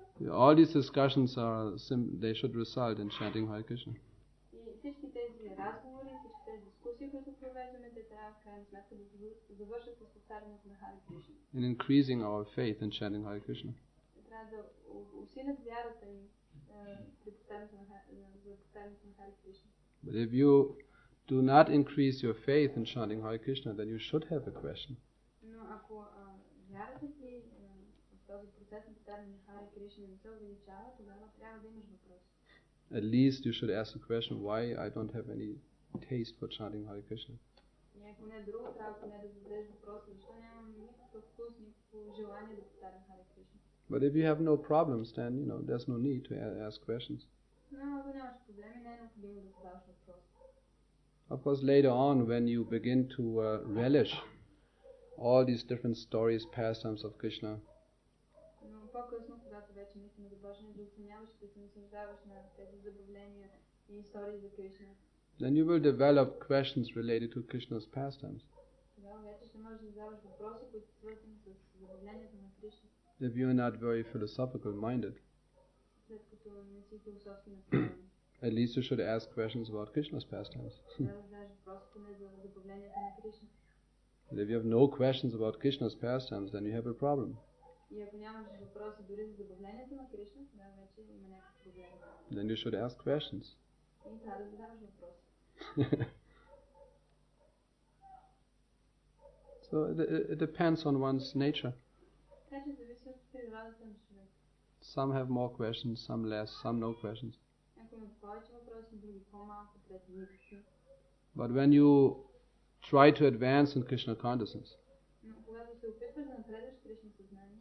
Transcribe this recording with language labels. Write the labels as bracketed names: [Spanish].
[English] All these discussions they should result in chanting Hare Krishna. [Bulgarian] Всички тези разговори, всички тези дискусии, които провеждаме, те трябва в крайна сметка да завършат с повтарянето на Харе Кришна. [English] In increasing our faith in chanting Hare Krishna. [Bulgarian] Трябва да усилят вярата ни при повтарянето на Харе Кришна. [English] But if you do not increase your faith in chanting Hare Krishna, then you should have a question. [Bulgarian] Но ако вярата ти в този процес на повтаряне на Харе Кришна не се увеличава, тогава трябва да имаш въпрос. [English] At least you should ask the question, why I don't have any taste for chanting Hare Krishna. [Bulgarian] И ако не друго, трябва поне да зададеш въпроса, защо нямам никакъв вкус, никакво желание да повтарям Харе Кришна. [English] But if you have no problems, then there's no need to ask questions. [Bulgarian] Но ако нямаш проблеми, не е необходимо да задаваш въпрос. [English] Of course, later on, when you begin to relish all these different stories, pastimes of Krishna, [Bulgarian] Но по-късно, когато вече наистина започнеш да оценяваш и да се наслаждаваш на тези забавления и истории за Кришна, [English] then you will develop questions related to Krishna's pastimes. [Bulgarian] тогава вече ще можеш да задаваш въпроси, които са свързани с забавлението на Кришна. [English] If you are not very philosophical minded, [Bulgarian] След като не си философски настроен, [English] at least you should ask questions about Krishna's pastimes. [Bulgarian] трябва да задаваш въпроси поне за забавлението на Кришна. [English] But if you have no questions about Krishna's pastimes, then you have a problem. [Bulgarian] И ако нямаш въпроси дори за забавлението на Кришна, тогава вече има някакъв проблем. [English] Then you should ask questions. [Bulgarian] И трябва да задаваш въпроси. [English] So it depends on one's nature. [Bulgarian] Така че зависи от природата на човек. [English] Some have more questions, some less, some no questions. [Bulgarian] Ако имат повече въпроси, други по-малко, трети никакви. [English] But when you try to advance in Krishna consciousness, [Bulgarian] Но когато се опитваш да напредваш в Кришна съзнание,